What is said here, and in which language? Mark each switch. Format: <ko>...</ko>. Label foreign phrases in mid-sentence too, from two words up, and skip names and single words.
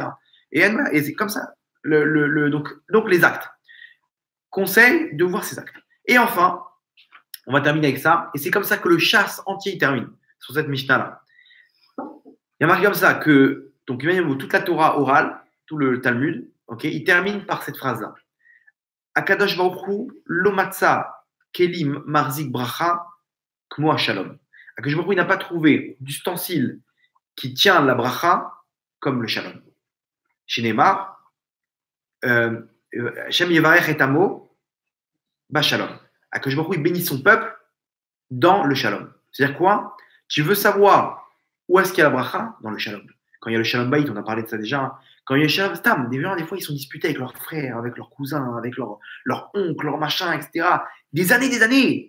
<fr>Et c'est comme ça. Donc les actes. Conseil de voir ces actes. Et enfin, on va terminer avec ça. Et c'est comme ça que le chasse entier il termine sur cette Mishnah-là. Il y a marqué comme ça que donc toute la Torah orale, tout le Talmud, il termine par cette phrase-là.</fr> <he>הקדוש ברוך הוא לא מצא כלים מחזיק ברכה כמו שלום. הקדוש ברוך הוא</he> <fr>n'a pas trouvé d'ustensile qui tient la bracha comme le shalom.</fr> <he>שנאמר השם יברך את עמו בשלום. הקדוש ברוך הוא</he> <fr>bénit son peuple dans le shalom. C'est-à-dire quoi? Tu veux savoir où est-ce qu'il y a la bracha? Dans le shalom. Quand il y a le</fr> <he>שלום בית,</he> <fr>on a parlé de ça déjà. Quand il y a le</fr> <he>שלום סתם,</he> <fr>des fois ils sont disputés avec leurs frères, avec leurs cousins, avec leur oncle, leur machin, etc. Des années.</fr>